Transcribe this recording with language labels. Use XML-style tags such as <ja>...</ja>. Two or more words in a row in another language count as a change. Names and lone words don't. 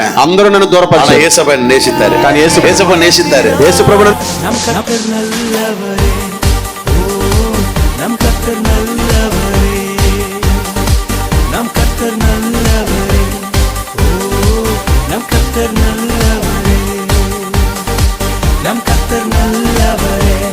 <te>అందరూ నన్ను దూరపరిచారు. యేసప్ప నేసిస్తారు. కానీ యేసప్ప నేసిస్తారు. యేసు ప్రభువు</te> <ta>நம் கர்த்தர் நல்லவரே, நம் கர்த்தர் நல்லவரே, நம் கர்த்தர் நல்லவரே, நம் கர்த்தர் நல்லவரே, நம் கர்த்தர் நல்லவரே.</ta>